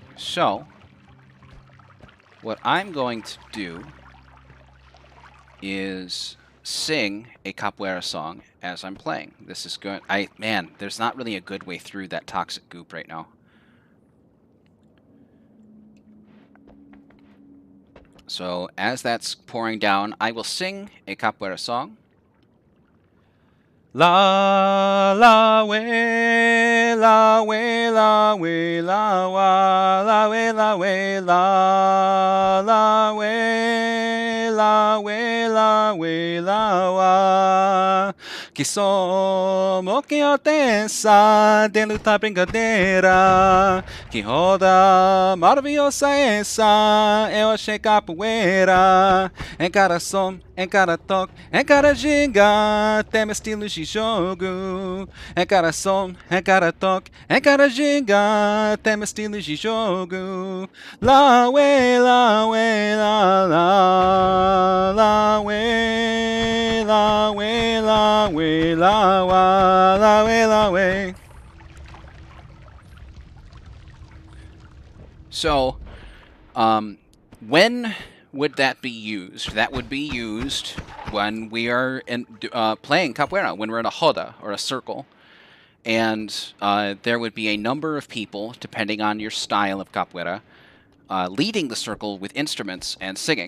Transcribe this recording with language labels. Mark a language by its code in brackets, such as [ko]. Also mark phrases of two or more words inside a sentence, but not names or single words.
[en] So, what I'm going to do is sing a capoeira song as I'm playing. This is good. Man, there's not really a good way through that toxic goop right now. So as that's pouring down, I will sing a capoeira song. La la we la we la we la wa la we la we la la we la we la we [pt] la wa que somos que eu tensa de luta brincadeira que roda maravilhosa essa eu achei capoeira em cada som, em cada toque, em cada ginga tem meu estilo de jogo em cada som, em cada toque, em cada ginga tem meu estilo de jogo la we la we la la la we la we la we la wa la we la we. [en] So, when would that be used? That would be used when we are playing capoeira, when we're in a roda, or a circle. And there would be a number of people, depending on your style of capoeira, leading the circle with instruments and singing.